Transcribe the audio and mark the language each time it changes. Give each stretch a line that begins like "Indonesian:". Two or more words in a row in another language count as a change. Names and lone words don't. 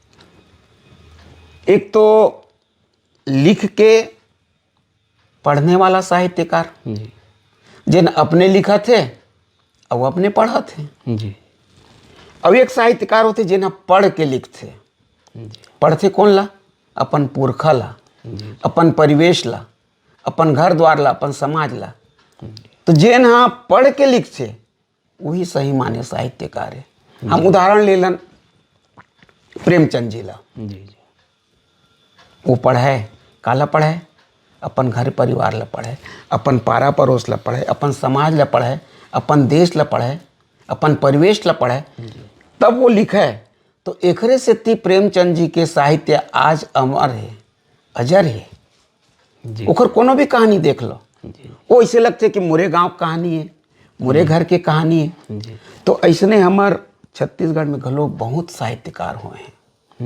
Chhattisgarhi: एक तो लिख के पढ़ने वाला साहित्यकार, जी जिन अपने लिखा थे और वो अपने पढ़ा थे। जी अब एक साहित्यकार होते जिन्हें पढ़ के लिखते। पढ़ते कौन ला? अपन पुरखा ला, अपन परिवेश ला, अपन घर द्वार ला, अपन समाज ला। तो जिन हाँ पढ़ के लिखते वही सही माने साहित्यकार है। हम उदाहरण ले लन प्रेमचंद जी ला। जी जी वो पढ़े, काला पढ़े, अपन घर परिवार ला पढ़े, अपन पारा पड़ोस ला पढ़े, अपन समाज ला पढ़े, अपन देश ला पढ़े, अपन परिवेश ला पढ़े, तब वो लिखे। तो एकरे से ती प्रेमचंद जी के साहित्य आज अमर है, अजर है। जी ओकर कोनो भी कहानी देख लो, वो ऐसे लगते कि मोरे गांव कहानी है, मोरे घर के कहानी है। जी तो ऐसने हमार छत्तीसगढ़ में घलो बहुत साहित्यकार हुए हैं,